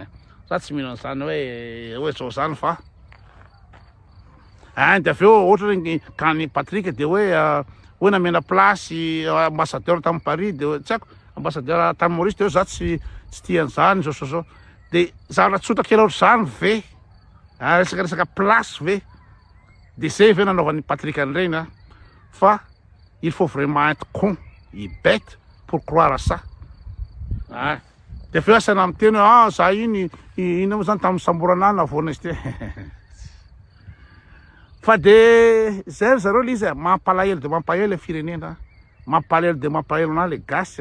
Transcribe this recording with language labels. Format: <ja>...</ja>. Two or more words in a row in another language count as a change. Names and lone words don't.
<mg>Za tsy mino an'izany hoe zao zany fa dia avy eo ohatra ny kany Patrick dia hoe namena plasy ambassadeur tamin'ny Paris dia tsy haiko ambassadeur tamin'ny Maurice dia za tsy tia an'izany zao. Dia zavatra tsotra kely ohatr'izany ve resaka plasy ve dia zay ve nanaovan'ny Patrick an'ireny fa</mg> <fr>il faut vraiment être con, bête pour croire à ça.</fr> <mg>Dia avy eo asana amin'ny teny hoe za iny inona moa zany tamin'ny Samboranana voana izy ty. Fa dia zay zareo le izy mampalahelo dia mampahelo le firenena, mampalahelo dia mampalahelo na le gasy.</mg>